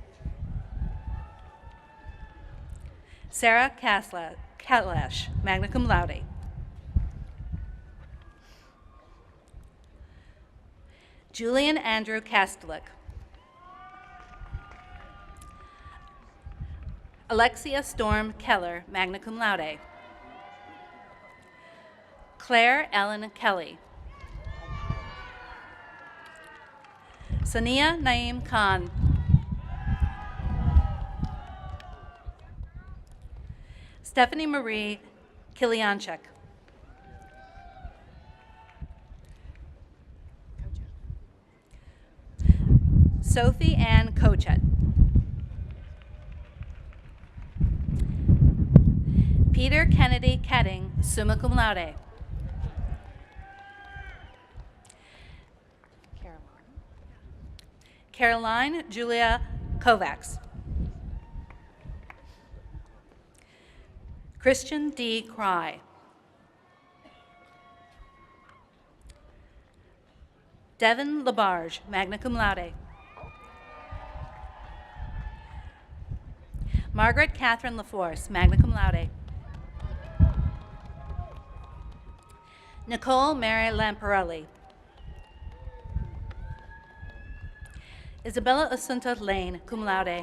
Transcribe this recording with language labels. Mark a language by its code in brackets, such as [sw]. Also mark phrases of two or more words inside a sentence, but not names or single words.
[en] Sarah Kalash, [la] magna cum laude. [en] Julian Andrew Kastelik. Alexia Storm Keller, [la] magna cum laude. [en] Claire Ellen Kelly. Sania Naeem Khan. Stephanie Marie Kilianchuk. Sophie Ann Kochet. Peter Kennedy Ketting, [la] summa cum laude. [en] Caroline Julia Kovacs. Christian D. Cry. Devin Labarge, [la] magna cum laude. [en] Margaret Catherine LaForce, [la] magna cum laude. [en] Nicole Mary Lamparelli. Isabella Asunta Lane, [la] cum laude.